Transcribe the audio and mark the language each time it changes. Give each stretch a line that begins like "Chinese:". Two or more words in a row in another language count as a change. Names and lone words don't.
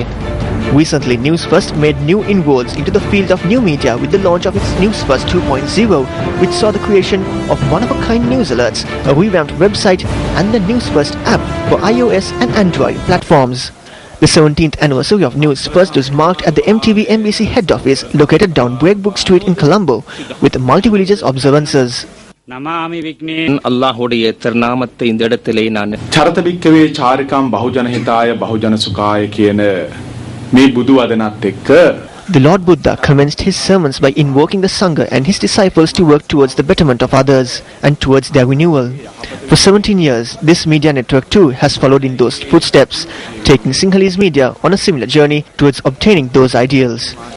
English: Recently, News First made new inroads into the field of new media with the launch of its News First 2.0, which saw the creation of one-of-a-kind news alerts, a revamped website, and the News First app for iOS and Android platforms. The 17th anniversary of News First was marked at the MTV MBC head office located down Breakbook Street in Colombo with multi-religious observances.
Tamil: அல்லாஹ்வுடைய திருநாமத்தை இந்த இடத்திலே நான்
Pali: චරතබික්කවේ චාරිකම් බහුජන හිතාය බහුජන සුඛාය
Sinhala: කියන මේ බුදු වදනත් එක්ක
English: The Lord Buddha commenced his sermons by invoking the Sangha and his disciples to work towards the betterment of others and towards their renewal. For 17 years, this media network too has followed in those footsteps, taking Sinhalese media on a similar journey towards obtaining those ideals.